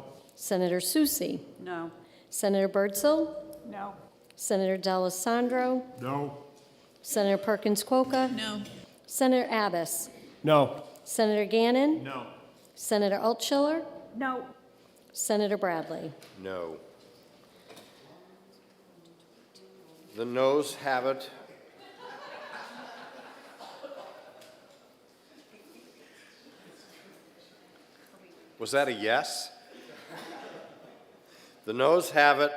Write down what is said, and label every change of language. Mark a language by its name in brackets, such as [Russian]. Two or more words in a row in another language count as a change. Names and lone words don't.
[English] Senator Susi. No. Senator Birdsell. No. Senator D'Alessandro. No. Senator Perkins Quokka. No. Senator Abbas. No. Senator Gannon. No. Senator Altschiller. No. Senator Bradley. No. The noes have it. Was that a yes? The noes have it.